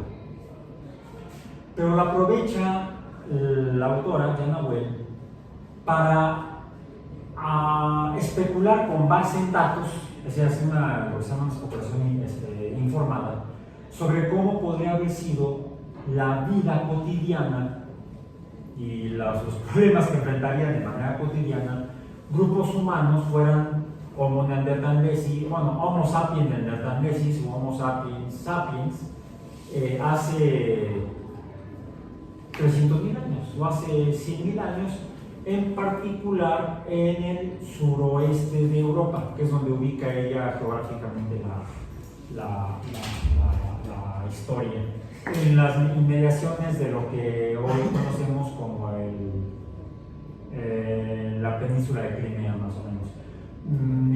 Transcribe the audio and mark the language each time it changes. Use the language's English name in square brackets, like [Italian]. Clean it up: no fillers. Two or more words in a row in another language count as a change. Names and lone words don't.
[Spanish] Pero la aprovecha la autora, Jana Well, para especular con base en datos, es decir, hacer lo que se llama una especulación informada, sobre cómo podría haber sido la vida cotidiana y los problemas que enfrentarían de manera cotidiana grupos humanos, fueran Homo neanderthalensis, Homo sapiens neanderthalensis o Homo sapiens sapiens, hace 300.000 años o hace 100.000 años, en particular en el suroeste de Europa, que es donde ubica ella geográficamente la historia, en las inmediaciones de lo que hoy conocemos como la península de Crimea, más o menos.